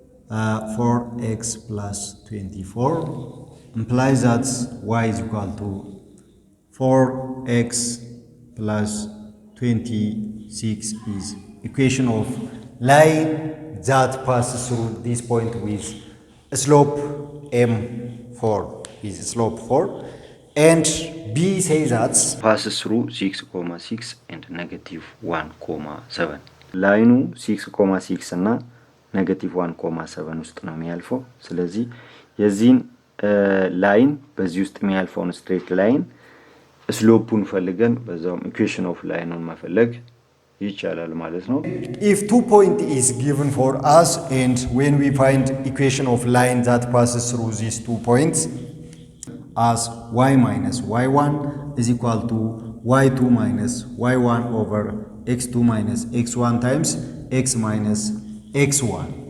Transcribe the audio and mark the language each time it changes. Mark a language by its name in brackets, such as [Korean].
[English] 4x plus 24, implies that y is equal to 4x plus 26 is equation of line that passes through this point with slope m4 is slope 4, and b says that passes through 6,6 and negative 1,7. [Amharic] ላይኑ 6,6 እና negative 1,7 ውስጥ ነው የሚያልፈው። ስለዚህ የዚህን ላይን በዚህ ውስጥ የሚያልፈውን ስትሬት ላይን ስሎፑን ፈልገን በዛውም ኢኩዌሽን ኦፍ ላይኑን መፈለግ ይቻላል ማለት ነው። [English] If 2 point is given for us and when we find equation of line that passes through these 2 points as y minus y1 is equal to y2 minus y1 over x2 minus x1 times x minus x1.